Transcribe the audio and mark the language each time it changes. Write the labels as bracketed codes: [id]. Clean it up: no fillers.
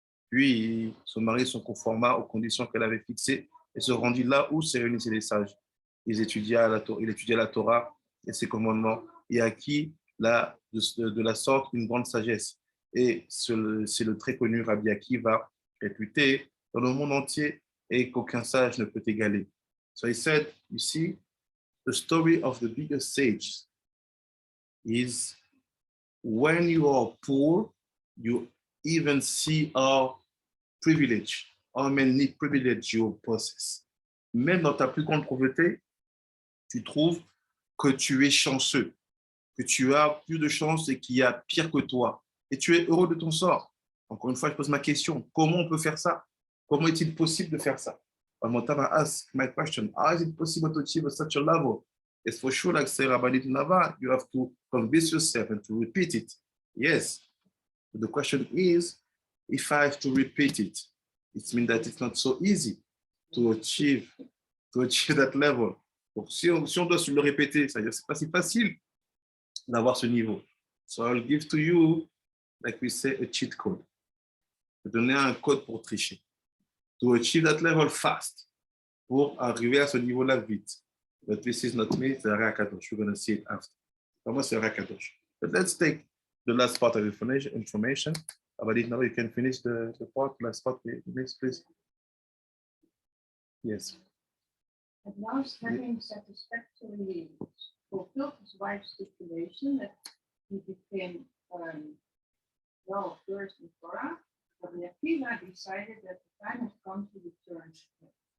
[fr] Puis son mari se conforma aux conditions qu'elle avait fixées et se rendit là où se réunissaient les sages. Il étudia la Torah et ses commandements et acquit de la sorte une grande sagesse. Et c'est le très connu Rabbi Akiva, réputé dans le monde entier et qu'aucun sage ne peut égaler. [en] So he said, you see, the story of the biggest sage is when you are poor, you even see how privilege, how many privilege you possess. [fr] Même dans ta plus grande pauvreté, tu trouves que tu es chanceux, que tu as plus de chance et qu'il y a pire que toi. Et tu es heureux de ton sort. Encore une fois, je pose ma question. Comment on peut faire ça? Comment est-il possible de faire ça? [en] One more time, I ask my question. How is it possible to achieve such a level? It's for sure, like Sarah Banit Nava, you have to convince yourself and to repeat it. Yes. But the question is, if I have to repeat it, it means that it's not so easy to achieve that level. [fr] Donc, si on doit se le répéter, c'est-à-dire que ce n'est pas si facile d'avoir ce niveau. [en] So I'll give to you, like we say, a cheat code. [fr] Je vais donner un code pour tricher. [en] To achieve that level fast, [fr] pour arriver à ce niveau-là vite. [en] But this is not me, it's a Rakadosh. We're going to see it after. [fr] Pour moi, c'est [en] Rakadosh. But let's take the last part of information. About it now, you can finish the last part, please. Yes. At last, having satisfactorily fulfilled his wife's stipulation that he became well versed in Torah, Rabbi Akiva decided that the time had come to return to him.